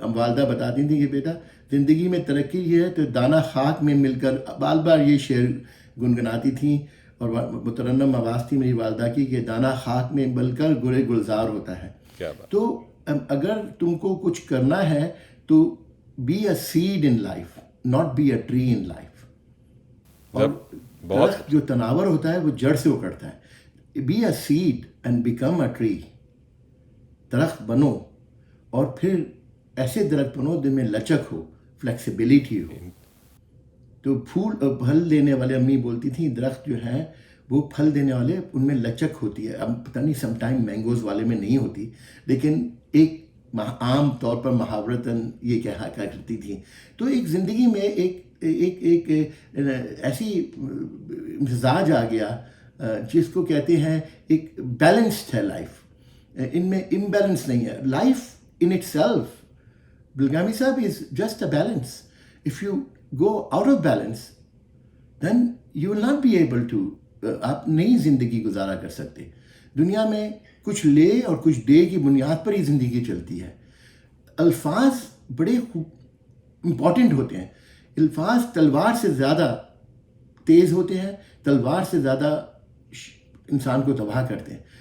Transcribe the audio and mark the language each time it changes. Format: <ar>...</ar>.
<ur>اب والدہ بتاتی تھیں کہ بیٹا زندگی میں ترقی یہ ہے تو دانہ خاک میں مل کر، بار بار یہ شعر گنگناتی تھیں، اور مترنم آواز تھی میری والدہ کی کہ دانہ خاک میں مل کر گلے گلزار ہوتا ہے. تو اگر تم کو کچھ کرنا ہے تو</ur> <en>be a seed in life,</en> <ur>not be a tree in life. اور درخت جو تناور ہوتا ہے وہ جڑ سے اکڑتا ہے.</ur> <en>Be a seed and become a tree.</en> <ur>درخت بنو، اور پھر ایسے درخت بنو جن میں لچک ہو، فلیکسیبلٹی ہو. تو پھول پھل دینے والے، امی بولتی تھیں درخت جو ہیں وہ پھل دینے والے ان میں لچک ہوتی ہے. اب پتہ نہیں سم ٹائم مینگوز والے میں نہیں ہوتی، لیکن ایک عام طور پر محاورتاً یہ کہا کرتی تھیں. تو ایک زندگی میں ایک ایسی مزاج آ گیا جس کو کہتے ہیں ایک بیلنسڈ ہے لائف. ان میں امبیلنس نہیں ہے.</ur> <en>Life in itself Bilgrami صاحب is just a balance. If you go out of balance then you will not be able to</en> <ur>آپ نئی زندگی گزارا کر سکتے. دنیا میں کچھ لے اور کچھ دے کی بنیاد پر ہی زندگی چلتی ہے. الفاظ بڑے امپورٹنٹ ہوتے ہیں. الفاظ تلوار سے زیادہ تیز ہوتے ہیں، تلوار سے زیادہ انسان کو تباہ کرتے ہیں.</ur>